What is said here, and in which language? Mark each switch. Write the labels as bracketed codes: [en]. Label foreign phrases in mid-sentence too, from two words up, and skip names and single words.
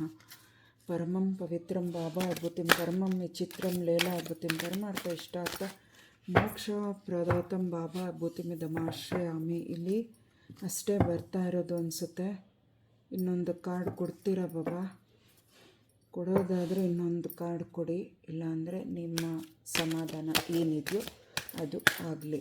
[sa] परमं पवित्रं बाबा विभूतिं परमं विचित्रं लೀಲಾ विभूतिं परमार्ಥ ಇಷ್ಟಾರ್ಥ ಮೋಕ್ಷಪ್ರದಾತಂ ಬಾಬಾ ವಿಭೂತಿಮಿದಮಾಶ್ರಯಾಮಿ. [kn] ಇಲ್ಲಿ ಅಷ್ಟೇ ಬರ್ತಾ ಇರೋದು ಅನಿಸುತ್ತೆ. ಇನ್ನೊಂದು ಕಾರ್ಡ್ ಕೊಡ್ತೀರಾ ಬಾಬಾ? ಕೊಡೋದಾದರೆ ಇನ್ನೊಂದು ಕಾರ್ಡ್ ಕೊಡಿ, ಇಲ್ಲಾಂದರೆ ನಿಮ್ಮ ಸಮಾಧಾನ ಏನಿದೆಯೋ ಅದು ಆಗಲಿ.